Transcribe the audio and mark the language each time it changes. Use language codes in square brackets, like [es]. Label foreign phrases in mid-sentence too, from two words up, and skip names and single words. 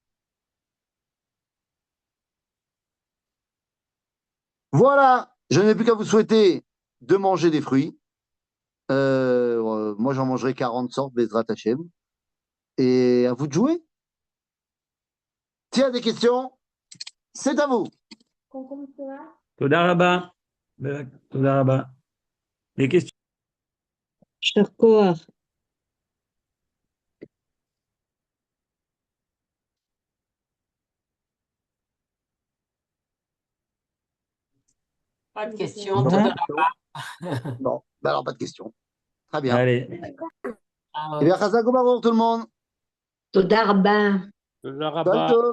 [fr] Voilà, je n'ai plus qu'à vous souhaiter de manger des fruits. Moi, j'en mangerai 40 sortes, [he] בעזרת השם. [fr] Et à vous de jouer. S'il y a des questions, c'est à vous. [he] תודה רבה. תודה רבה. [fr] Des questions? [he] יישר כוח. [fr] Pas de question. Non. [he] תודה [fr] Bon, ben alors pas de questions. Très bien. Allez. [he] רבה. [fr] Eh bien, [he] חזק וברוך, [fr] tout le monde. [he] תודה רבה. תודה רבה. [fr] Bonne